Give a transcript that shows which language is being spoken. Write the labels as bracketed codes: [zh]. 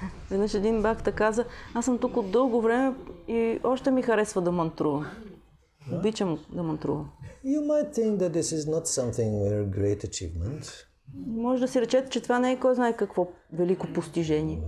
[bg] Веднъж един бакта каза, аз съм тук от дълго време и още ми харесва да мантрувам. Обичам да мантрувам. [en] You might think that this is not something very great achievement. [bg] Може да си речете, че това не е кой знае какво велико постижение.